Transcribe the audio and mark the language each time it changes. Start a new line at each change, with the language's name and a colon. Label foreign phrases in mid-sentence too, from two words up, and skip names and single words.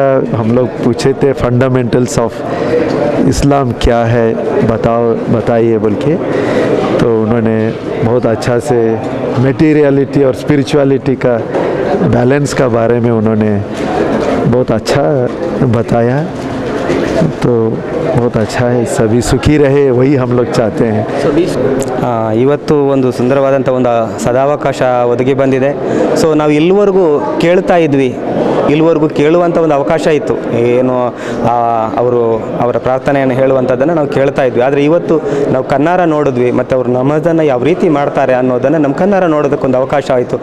Hindi: हम लोग पूछे थे
English: fundamentals of Islam
Hindi: क्या है बताइए बोल के। तो उन्होंने बहुत अच्छा से मटेरियलिटी और स्पिरिचुअलिटी का बैलेंस का बारे में उन्होंने बहुत अच्छा बताया। तो बहुत अच्छा है, सभी सुखी रहे, वही हम लोग चाहते हैं।
Kannada: ಇವತ್ತು ಒಂದು ಸುಂದರವಾದಂಥ ಒಂದು ಸದಾವಕಾಶ ಒದಗಿ ಬಂದಿದೆ. ಸೊ ನಾವು ಇಲ್ಲಿವರೆಗೂ ಕೇಳ್ತಾ ಇದ್ವಿ, ಇಲ್ಲಿವರೆಗೂ ಕೇಳುವಂಥ ಒಂದು ಅವಕಾಶ ಇತ್ತು, ಏನು ಅವರ ಪ್ರಾರ್ಥನೆಯನ್ನು ಹೇಳುವಂಥದ್ದನ್ನು ನಾವು ಕೇಳ್ತಾ ಇದ್ವಿ. ಆದರೆ ಇವತ್ತು ನಾವು ಕಣ್ಣಾರ ನೋಡಿದ್ವಿ, ಮತ್ತು ಅವರು ನಮಾಜನ್ನು ಯಾವ ರೀತಿ ಮಾಡ್ತಾರೆ ಅನ್ನೋದನ್ನು ನಮ್ಮ ಕಣ್ಣಾರ ನೋಡೋದಕ್ಕೊಂದು ಅವಕಾಶ ಆಯಿತು.